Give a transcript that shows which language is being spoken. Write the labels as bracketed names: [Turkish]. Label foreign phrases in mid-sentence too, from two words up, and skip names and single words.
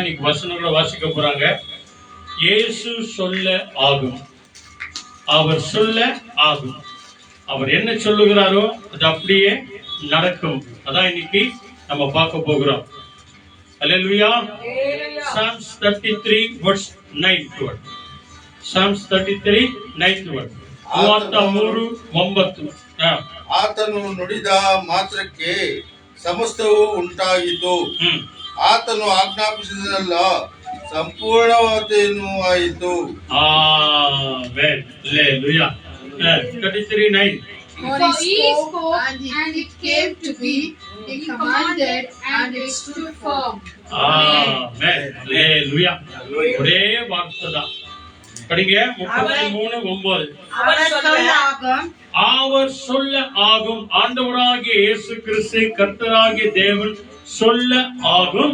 [Tamil] இன்னைக்கு வசனங்களை வாசிக்க போறாங்க. இயேசு சொல்ல ஆகும், அவர் சொல்ல ஆகும். அவர் என்ன சொல்லுகிறாரோ அது அப்படியே நடக்கும். அதான் இன்னைக்கு நம்ம பார்க்க போகிறோம். Hallelujah. [English] Psalms 33 verse 9. Psalms 33 9. 33:9. [Kannada] ಆತನು ನುಡಿದ ಮಾತ್ರಕ್ಕೆ ಸಮಸ್ತವು ಉಂಟಾಯಿತು. ಆತನು ಆಜ್ಞಾಪಿಸಿದನಲ್ಲ, ಸಂಪೂರ್ಣವಾದೇನು ಆಯಿತು. [English] Amen. Hallelujah. 33:9. For he spoke and it came to be, he commanded and it stood firm. Amen. Hallelujah. [Tamil] ஒரே வார்த்தை தான். படிங்க. 33:9. அவர் சொல்ல ஆகும். ஆண்டவராகிய இயேசு கிறிஸ்து கர்த்தராகிய தேவன் சொல்ல ஆகும்.